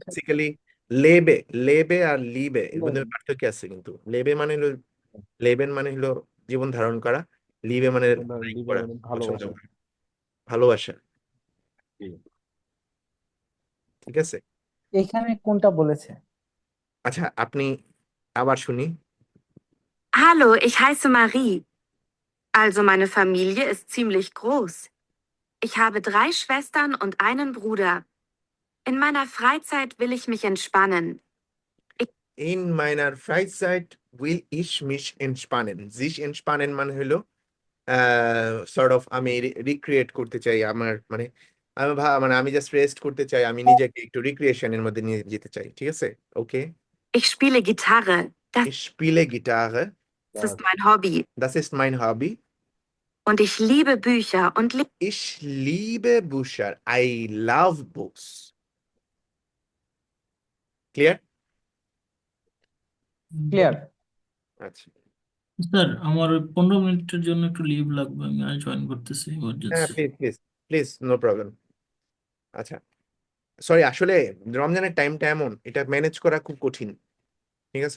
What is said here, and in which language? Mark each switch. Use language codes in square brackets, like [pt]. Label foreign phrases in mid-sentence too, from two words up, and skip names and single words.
[bn] বেসিক্যালি লেবে, লেবে আর লিবে এর মধ্যে পার্থক্য আছে কিন্তু। লেবে মানে হলো, লেবেন মানে হলো জীবন ধারণ করা, লিবে মানে লাইক করা, পছন্দ ভালোবাসা। করা, ভালোবাসা, জি। ঠিক আছে। এখানে কোনটা বলেছে? আচ্ছা, আপনি আবার শুনি। [de] Hallo, ich heiße Marie. Also meine Familie ist ziemlich groß. Ich habe 3 Schwestern und einen Bruder. In meiner Freizeit will ich mich entspannen. In meiner Freizeit will ich mich entspannen, sich entspannen [bn] মানে হলো [en] sort of [bn] আমি রিক্রিয়েট করতে চাই, আমার মানে আমি মানে আমি [en] just rest [bn] করতে চাই, আমি নিজেকে একটু রিক্রিয়েশনের মধ্যে নিয়ে যেতে চাই, ঠিক আছে। ওকে, [de] Ich spiele Gitarre, ich spiele Gitarre, das ist mein Hobby. das ist mein Hobby. Und ich liebe Bücher und Ich liebe Bücher, [en] I love books. Clear? [bn] ক্লিয়ার। আচ্ছা, স্যার আমার ওই 15 মিনিটের জন্য একটু লিভ লাগবে, আমি আজ জয়েন করতেছি হ্যাঁ ইমার্জেন্সি। [en] please please please, no problem. [bn] আচ্ছা, সরি, আসলে রমজানের টাইমটা এমন, এটা ম্যানেজ করা খুব কঠিন, ঠিক আছে।